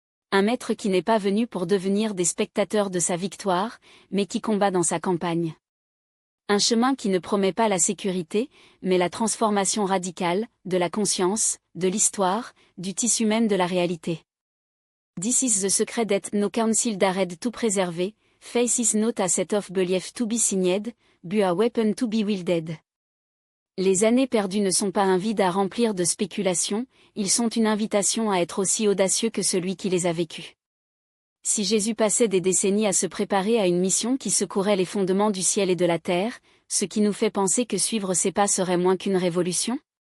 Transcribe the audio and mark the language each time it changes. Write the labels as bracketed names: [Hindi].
[French] Un maître qui n'est pas venu pour devenir des spectateurs de sa victoire, mais qui combat dans sa campagne. Un chemin qui ne promet pas la sécurité, mais la transformation radicale, de la conscience, de l'histoire, du tissu même de la réalité. [English] This is the secret that no council dared to preserve, faith is not a set of belief to be signed, but a weapon to be wielded. [French] Les années perdues ne sont pas un vide à remplir de spéculations, ils sont une invitation à être aussi audacieux que celui qui les a vécues. Si Jésus passait des décennies à se préparer à une mission qui secourait les fondements du ciel et de la terre, ce qui nous fait penser que suivre ses pas serait moins qu'une révolution?